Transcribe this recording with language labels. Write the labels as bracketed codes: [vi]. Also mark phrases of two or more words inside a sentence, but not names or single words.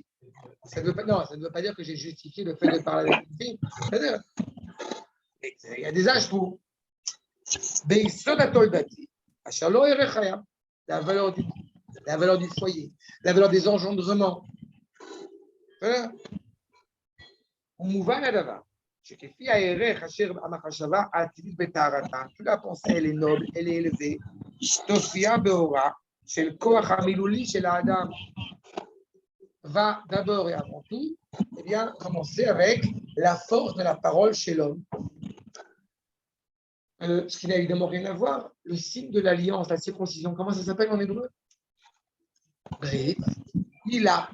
[fr] Ça ne veut pas dire que j'ai justifié le fait de parler avec une fille. C'est-à-dire, il y a des âges pour. Mais il sort d'Atoldati. La valeur du foyer, la valeur des engendrements. Voilà. [he] ומובן הדבר, שכפי הערך אשר המחשבה העתידית בטהרתה, [fr] toute la pensée elle est noble, elle est élevée, [he] תופיע באורה של כוח המילולי של האדם, [fr] va d'abord et avant tout, eh bien, commencer avec la force de la parole chez l'homme. Ce qui n'a évidemment rien à voir, le signe de l'alliance, la circoncision, comment ça s'appelle en hébreu? [he] ברית מילה.